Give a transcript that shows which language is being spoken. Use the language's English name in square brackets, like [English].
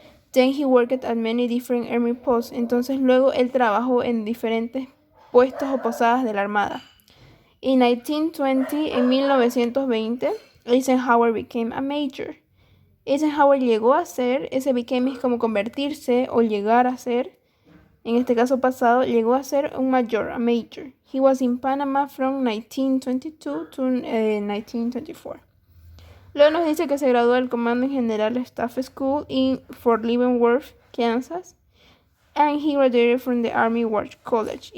[English] Then he worked at many different army posts. [Spanish] Entonces luego él trabajó en diferentes puestos o posadas de la Armada. [English] In 1920, en 1920, Eisenhower became a major. [Spanish] Eisenhower llegó a ser, ese became es como convertirse o llegar a ser, en este caso pasado, llegó a ser un mayor, [English] a major. He was in Panama from 1922 to 1924. [Spanish] Luego nos dice que se graduó del [English] Command General Staff School in Fort Leavenworth, Kansas, and he graduated from the Army War College.